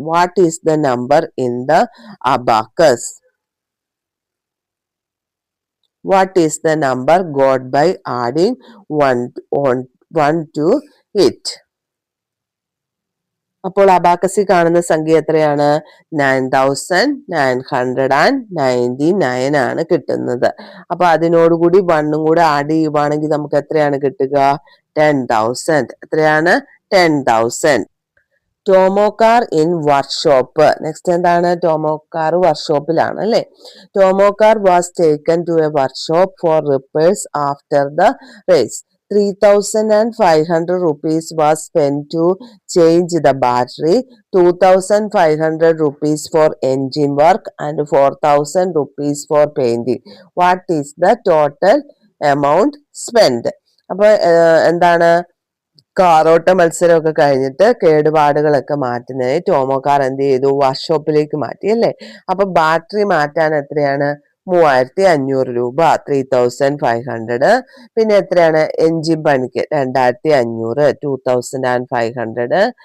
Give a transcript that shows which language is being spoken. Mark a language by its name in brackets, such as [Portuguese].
[English] What is the number in the abacus? What is the number got by adding one to it? [Malayalam] അപ്പോൾ അബാക്കസിൽ കാണുന്ന സംഖ്യ എത്രയാണ്? 9999 ആണ് കിട്ടുന്നത്. അപ്പൊ അതിനോടുകൂടി 1 കൂടെ ആഡ് ചെയ്യുവാണെങ്കിൽ നമുക്ക് എത്രയാണ് കിട്ടുക? 10,000. എത്രയാണ്? 10,000. ടോമോക്കാർ [English] In workshop. [Malayalam] നെക്സ്റ്റ് എന്താണ്? ടോമോക്കാർ വർക്ക്ഷോപ്പിലാണ് അല്ലെ? [English] Tom's car was taken to a workshop for repairs after the race. 3,500 rupees was spent to change the battery, 2,500 rupees for engine work and 4,000 rupees for painting. What is the total amount spent? [Malayalam] അപ്പൊ എന്താണ്? കാറോട്ട മത്സരമൊക്കെ കഴിഞ്ഞിട്ട് കേടുപാടുകളൊക്കെ മാറ്റുന്നതിന് ടോമോക്കാർ എന്ത് ചെയ്തു? വർക്ക്ഷോപ്പിലേക്ക് മാറ്റി അല്ലേ? അപ്പൊ battery മാറ്റാൻ എത്രയാണ്? 3,500 രൂപ. 3,500. പിന്നെ എത്രയാണ്? എൻജിൻ പണിക്ക് 2,500. 2,500.